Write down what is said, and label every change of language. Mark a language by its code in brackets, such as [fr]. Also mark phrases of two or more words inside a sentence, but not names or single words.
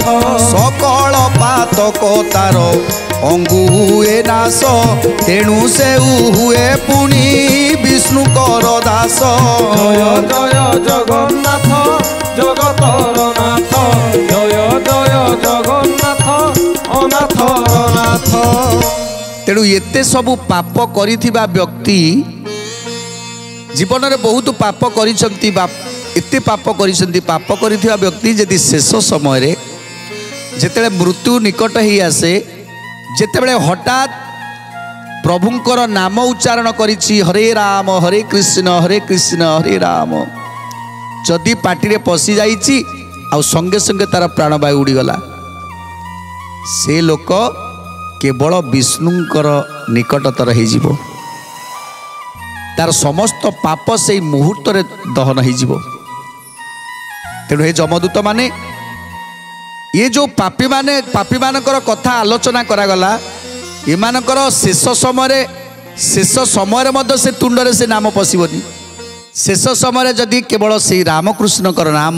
[or] ସକଳ ପାତକ ତାର ଅଙ୍ଗୁ ହୁଏ ନାଶ ତେଣୁ ସେ ହୁଏ ପୁଣି ବିଷ୍ଣୁ କର ଦାସ ଜୟ ଜୟ ଜଗନ୍ନାଥ ଜଗତର ନାଥ ଜୟ ଜୟ ଜଗନ୍ନାଥ ଅନାଥର ନାଥ ତେଣୁ ଏତେ ସବୁ ପାପ କରିଥିବା ବ୍ୟକ୍ତି [hi] जीवन में बहुत [or] ପାପ କରିସନ୍ତି ଏତେ ପାପ କରିସନ୍ତି ପାପ କରିଥିବା ବ୍ୟକ୍ତି ଯଦି ଶେଷ ସମୟ ରେ ଯେତେବେଳେ ମୃତ୍ୟୁ ନିକଟ ହିଁ ଆସେ ଯେତେବେଳେ ହଠାତ ପ୍ରଭୁଙ୍କର ନାମ ଉଚ୍ଚାରଣ କରିଛି ହରେ କୃଷ୍ଣ ହରେ ରାମ ଯଦି ପାଟି ରେ ପଶି ଯାଇଛି ଆ ସଙ୍ଗେ ସଙ୍ଗେ ତାର ପ୍ରାଣବାୟୁ ଉଡ଼ିଗଲା ସେ ଲୋକ କେବଳ ବିଷ୍ଣୁଙ୍କର ନିକଟତର ହୋ ତାର ସମସ୍ତ ପାପ ସେ ମୁହୂର୍ତ୍ତ ରେ ଦହନ ହୋ ତେଣୁ ହେ ଯମଦୂତ ମାନେ ଯେ ଜୋ ପାପୀ ମାନଙ୍କର କଥା ଆଲୋଚନା କରାଗଲା ଏମାନଙ୍କର ଶେଷ ସମୟ ମଧ୍ୟ ସେ ତୁଣ୍ଡରେ ସେ ନାମ ପଶିବନି ଶେଷ ସମୟ ଯଦି କେବଳ ସେ ରାମକୃଷ୍ଣଙ୍କର ନାମ